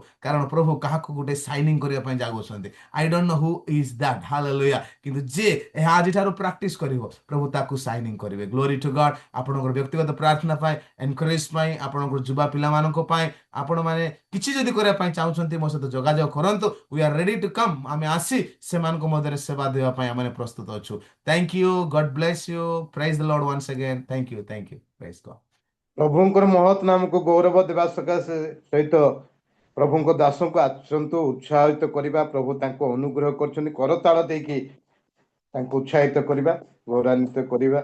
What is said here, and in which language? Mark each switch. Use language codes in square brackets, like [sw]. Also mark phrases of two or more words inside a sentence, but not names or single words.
[or] କାରଣ ପ୍ରଭୁ କାହାକୁ ଗୋଟେ ସାଇନିଂ କରିବା ପାଇଁ ଯାଉଅଛନ୍ତି। [en] I don't know who is that. Hallelujah. [or] କିନ୍ତୁ ଯିଏ ଏହା ଆଜିଠାରୁ ପ୍ରାକ୍ଟିସ କରିବ, ପ୍ରଭୁ ତାକୁ ସାଇନିଂ କରିବେ। [en] Glory to God. [or] ଆପଣଙ୍କର ବ୍ୟକ୍ତିଗତ ପ୍ରାର୍ଥନା ପାଇଁ, ଏନକରେଜ ପାଇଁ, ଆପଣଙ୍କର ଯୁବା ପିଲାମାନଙ୍କ ପାଇଁ, ଆପଣମାନେ କିଛି ଯଦି କରିବା ପାଇଁ ଚାହୁଁଛନ୍ତି, ମୋ ସହିତ ଯୋଗାଯୋଗ କରନ୍ତୁ। [en] We are ready to come. [or] ଆମେ ଆସି ସେମାନଙ୍କ ମଧ୍ୟରେ ସେବା ଦେବା ପାଇଁ ଆମେ ପ୍ରସ୍ତୁତ ଅଛୁ। [en] Thank you. God bless you. Praise the Lord once again. Thank you, thank you. Praise God. [or] ପ୍ରଭୁଙ୍କର ମହତ୍ ନାମକୁ ଗୌରବ ଦେବା ସକାଶେ ସହିତ ପ୍ରଭୁଙ୍କ ଦାସଙ୍କୁ ଆସନ୍ତୁ ଉତ୍ସାହିତ କରିବା। ପ୍ରଭୁ ତାଙ୍କୁ ଅନୁଗ୍ରହ କରୁଛନ୍ତି, କରତାଳ ଦେଇକି ତାଙ୍କୁ ଉତ୍ସାହିତ କରିବା, ଗୌରବାନ୍ୱିତ କରିବା।